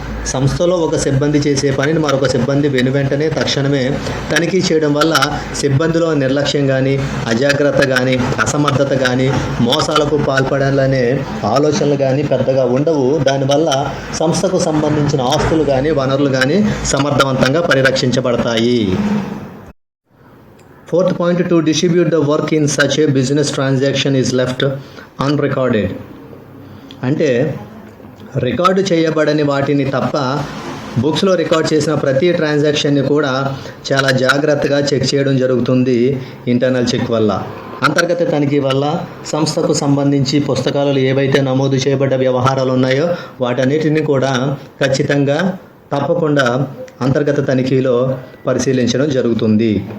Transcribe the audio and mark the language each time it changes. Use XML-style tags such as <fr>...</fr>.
<te>సంస్థలో ఒక సిబ్బంది చేసే పనిని మరొక సిబ్బంది వెనువెంటనే తక్షణమే తనిఖీ చేయడం వల్ల సిబ్బందిలో నిర్లక్ష్యం కానీ, అజాగ్రత్త కానీ, అసమర్థత కానీ, మోసాలకు పాల్పడాలనే ఆలోచనలు కానీ పెద్దగా ఉండవు. దానివల్ల సంస్థకు సంబంధించిన ఆస్తులు కానీ, వనరులు కానీ సమర్థవంతంగా పరిరక్షించబడతాయి.</te> <en>Fourth point, to distribute the work in such a business transaction is left unrecorded.</en> <te>అంటే రికార్డు చేయబడని వాటిని తప్ప బుక్స్లో రికార్డ్ చేసిన ప్రతి ట్రాన్సాక్షన్ని కూడా చాలా జాగ్రత్తగా చెక్ చేయడం జరుగుతుంది ఇంటర్నల్ చెక్ వల్ల. అంతర్గత తనిఖీ వల్ల సంస్థకు సంబంధించి పుస్తకాలలో ఏవైతే నమోదు చేయబడ్డ వ్యవహారాలు ఉన్నాయో వాటన్నిటిని కూడా ఖచ్చితంగా తప్పకుండా అంతర్గత తనిఖీలో పరిశీలించడం జరుగుతుంది.</te>